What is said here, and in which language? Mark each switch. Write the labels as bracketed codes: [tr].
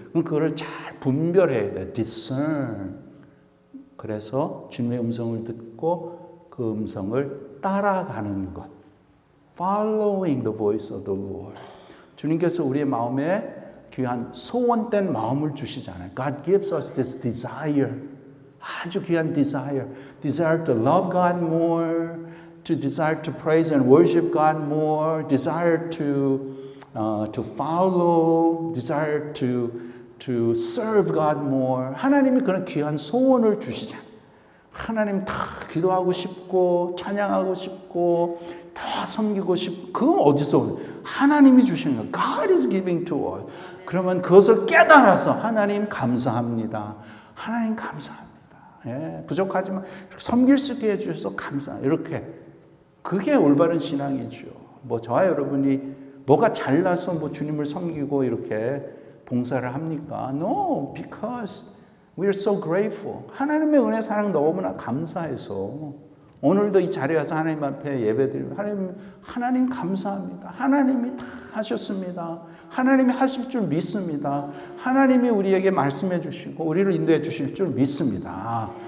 [ko] 그럼 그거를 잘 분별해야 돼. [en] Discern. [ko] 그래서 주님의 음성을 듣고 그 음성을 따라가는 것. [en] Following the voice of the Lord. [ko] 주님께서 우리의 마음에 귀한 소원된 마음을 주시잖아요. [en] God gives us this desire. [ko] 아주 귀한 [en] desire. Desire to love God more. To desire to praise and worship God more. Desire to follow. Desire to serve God more. [ko] 하나님이 그런 귀한 소원을 주시잖아요. 하나님 다 기도하고 싶고 찬양하고 싶고 다 섬기고 싶고 그건 어디서 오는? 하나님이 주시는 거예요. [en] God is giving to us. [ko] 그러면 그것을 깨달아서 하나님 감사합니다. 하나님 감사합니다. 부족하지만 섬길 수 있게 해주셔서 감사합니다. 이렇게 그게 올바른 신앙이죠. 저와 여러분이 뭐가 잘나서 주님을 섬기고 이렇게 봉사를 합니까? [en] No, because we are so grateful. [ko] 하나님의 은혜 사랑 너무나 감사해서 오늘도 이 자리에 와서 하나님 앞에 예배드리면 하나님 감사합니다. 하나님이 다 하셨습니다. 하나님이 하실 줄 믿습니다. 하나님이 우리에게 말씀해 주시고 우리를 인도해 주실 줄 믿습니다.